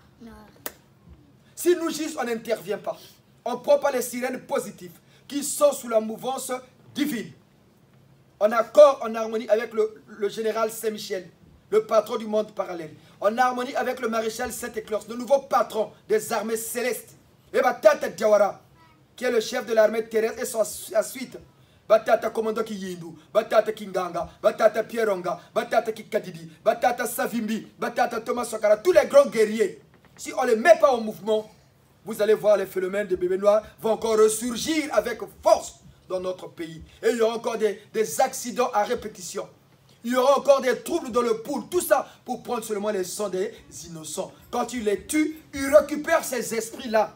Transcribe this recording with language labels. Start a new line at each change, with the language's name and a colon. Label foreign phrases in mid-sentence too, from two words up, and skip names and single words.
French: Si nous juste on n'intervient pas, on ne prend pas les sirènes positives qui sont sous la mouvance divine. En accord, en harmonie avec le général Saint-Michel, le patron du monde parallèle. En harmonie avec le maréchal Saint-Éclore, le nouveau patron des armées célestes. Et Batata Diawara, qui est le chef de l'armée terrestre et sa suite. Batata Commando Kiyindu, Batata Kinganga, Batata Pieronga, Batata Kikadidi, Batata Savimbi, Batata Thomas Sokara, tous les grands guerriers. Si on ne les met pas en mouvement, vous allez voir les phénomènes de bébés noirs vont encore ressurgir avec force dans notre pays. Et il y aura encore des accidents à répétition. Il y aura encore des troubles dans le pool. Tout ça pour prendre seulement les sangs des innocents. Quand tu les tues, ils récupèrent ces esprits-là.